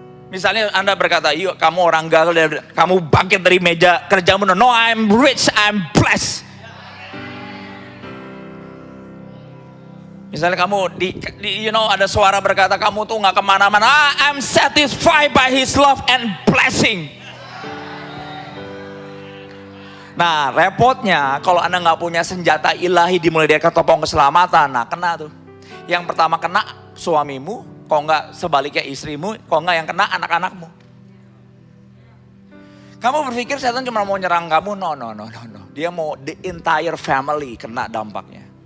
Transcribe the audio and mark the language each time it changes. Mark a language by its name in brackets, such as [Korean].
[Indonesian] Misalnya Anda berkata, yuk kamu orang gagal, kamu bangkit dari meja kerjamu. [English] No, I'm rich, I'm blessed. [Indonesian] Misalnya kamu ada suara berkata kamu tuh nggak kemana-mana. [English] I'm satisfied by His love and blessing. [Indonesian] Nah repotnya kalau Anda nggak punya senjata ilahi dimulai dari ketopong keselamatan, nah kena tuh. Yang pertama kena suamimu, kalau nggak sebaliknya istrimu, kalau nggak yang kena anak-anakmu. Kamu berpikir setan cuma mau nyerang kamu, no. Dia mau the entire family kena dampaknya.